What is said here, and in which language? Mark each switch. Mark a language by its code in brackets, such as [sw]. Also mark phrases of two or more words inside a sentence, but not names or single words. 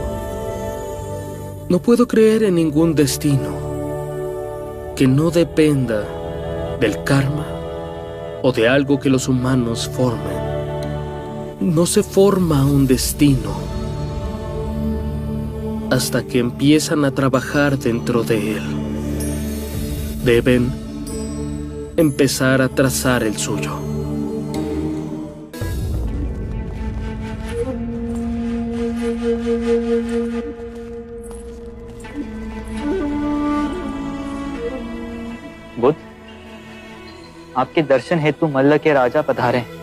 [es] No puedo creer en ningún destino que no dependa del karma o de algo que los humanos formen. No se forma un destino hasta que empiezan a trabajar dentro de él. Deben empezar a trazar el suyo. [hi] बुद्ध, आपके दर्शन हेतु मल्ल के राजा पधारे।